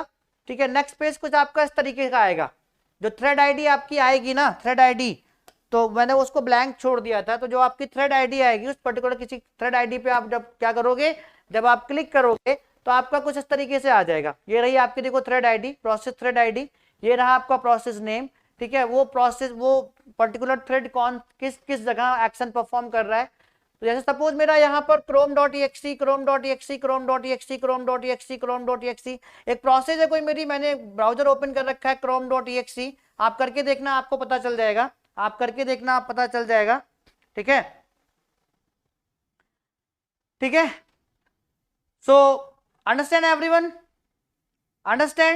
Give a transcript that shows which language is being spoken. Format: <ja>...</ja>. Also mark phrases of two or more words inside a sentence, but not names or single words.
<hi>ठीक है, नेक्स्ट पेज कुछ आपका इस तरीके का आएगा। जो</hi> <en>thread ID</en> <hi>आपकी आएगी ना,</hi> <en>thread ID,</en> <hi>तो मैंने उसको ब्लैंक छोड़ दिया था, तो जो आपकी</hi> <en>thread ID</en> <hi>आएगी उस पर्टिकुलर किसी</hi> <en>thread ID</en> <hi>पे आप जब क्या करोगे, जब आप क्लिक करोगे तो आपका कुछ इस तरीके से आ जाएगा। ये रही आपकी देखो</hi> <en>thread ID, process thread ID,</en> <hi>ये रहा आपका</hi> <en>process name.</en> <hi>ठीक है, वो प्रोसेस, वो</hi> <en>particular thread</en> <hi>कौन किस किस जगह</hi> <en>action perform</en> <hi>कर रहा है। तो जैसे सपोज मेरा यहाँ पर chrome.exe, chrome.exe, chrome.exe, chrome.exe, chrome.exe एक प्रोसेस है कोई मेरी, मैंने</hi> <en>browser open</en> <hi>कर रखा है chrome.exe, आप करके देखना आपको पता चल जाएगा, आप करके देखना आप पता चल जाएगा। ठीक है, ठीक है,</hi> <en>so understand everyone, understand.</en>